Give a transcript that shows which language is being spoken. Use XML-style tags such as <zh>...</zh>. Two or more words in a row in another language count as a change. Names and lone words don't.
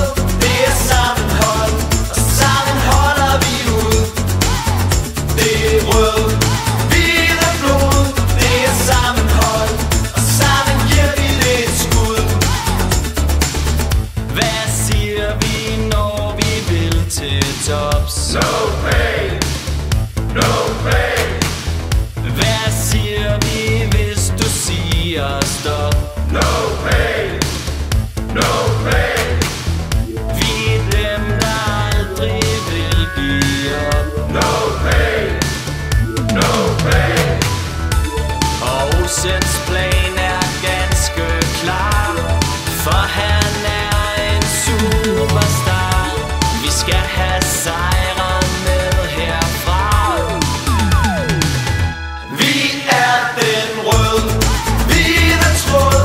<da>Det er sammenhold, og sammen holder vi ud. Det er røde, hvide blod. Det er sammenhold, og sammen giver vi det et skud. Hvad siger vi, når vi vil til tops?</da> <en>No pain, no pain.</en> <da>Hvad siger vi, hvis du siger stop?</da> <en>No pain, no pain.</en> <da>Vi er dem, der aldrig vil give op.</da> <en>No pain, no pain.</en> <da>Og Olsens plan er ganske klar, for han er en superstar. Vi skal have sejren med herfra. Vi er den røde, hvide tråd.</da>